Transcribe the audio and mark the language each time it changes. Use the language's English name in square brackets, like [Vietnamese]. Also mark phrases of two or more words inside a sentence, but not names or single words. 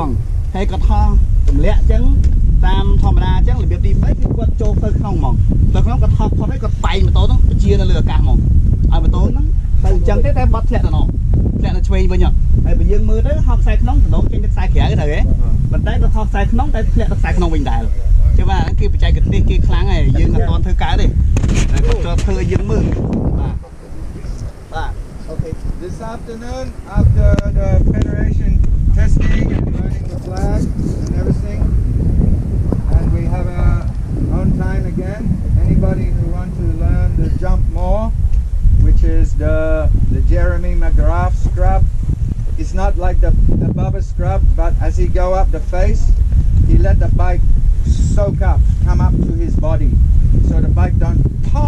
[Khmer] ង់ហើយគាត់ហោះទម្លាក់អញ្ចឹងតាមធម្មតាអញ្ចឹងរបៀបទី3គឺគាត់ចូលទៅក្នុងហ្មងទៅក្នុងគាត់ហោះផុតហើយគាត់បែកម៉ូតូហ្នឹងបញ្ជានៅលើអាកាសហ្មងឲ្យម៉ូតូហ្នឹងទៅអញ្ចឹងទេតែបាត់ធ្លាក់ទៅនោះធ្លាក់នៅឆ្វេងវិញហើយបើយើងមើលទៅហោះខ្សែក្នុងដងចេញទៅខ្សែក្រៅទៅហ៎ប៉ុន្តែគាត់ហោះខ្សែក្នុងតែធ្លាក់ទៅខ្សែក្នុងវិញដែរចឹងបាទគឺបច្ចេកទេសគេខ្លាំងហើយយើងអត់ទាន់ធ្វើកើតទេតែគាត់ចូលធ្វើឲ្យយើងមើលបាទ Okay. [English] This afternoon, after the Federation testing and learning the flag and everything, and we have our own time again. Anybody who wants to learn the jump more, which is the Jeremy McGrath scrub, it's not like the Bubba scrub, but as you go up the face, he let the bike soak up, come up to his body, so the bike don't pop.